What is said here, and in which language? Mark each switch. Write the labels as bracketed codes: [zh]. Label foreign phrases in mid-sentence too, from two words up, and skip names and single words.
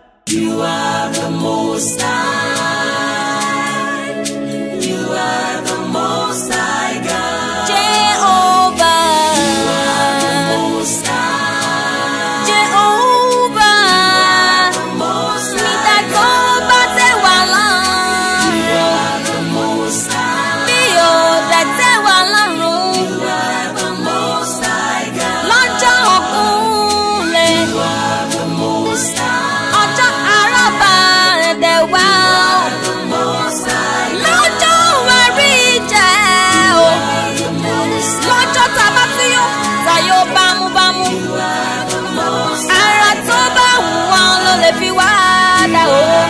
[en] You are the Most High. You are the Most High God. Jehovah. You are the Most High. Jehovah. Most High. [yo] Nígbà tó bá tẹ́ wa lọ́rùn. [en] You are the Most High. [yo] Bí ò dẹ̀ tẹ́ wa lọ́rùn. [en] You are the Most High God. [yo] Lọ́jọ́ òkúlẹ̀. [en] You are the Most High. [yo] Ọjọ́ àràbà ẹ̀dẹ̀ wa. Lọ́jọ́ wa rí jẹ o. Lọ́jọ́ tá a bá fi yó, tá yó bámúbámú. Ara tó bá wù wọ́n ló lè fi wá dà o.